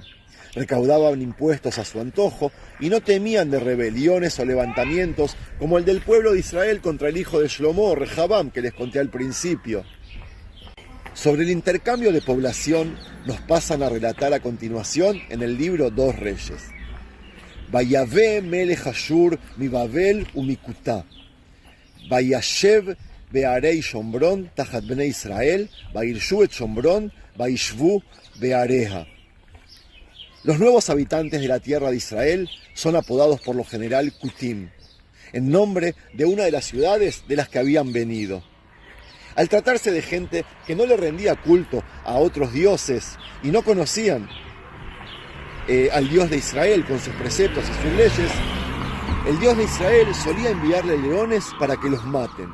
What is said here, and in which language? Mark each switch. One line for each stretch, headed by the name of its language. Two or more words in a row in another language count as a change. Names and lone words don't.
Spanish: Recaudaban impuestos a su antojo y no temían de rebeliones o levantamientos como el del pueblo de Israel contra el hijo de Shlomo, Rehabam, que les conté al principio. Sobre el intercambio de población nos pasan a relatar a continuación en el libro Dos Reyes.
Hebrew: ויבא מלך אשור מבבל ומכותה. וישב בערי שומרון תחת בני ישראל, ויירשו את שומרון, וישבו בעריה.
Spanish: Los nuevos habitantes de la tierra de Israel son apodados por lo general Kutim, en nombre de una de las ciudades de las que habían venido. Al tratarse de gente que no le rendía culto a otros dioses y no conocían al Dios de Israel con sus preceptos y sus leyes, el Dios de Israel solía enviarle leones para que los maten.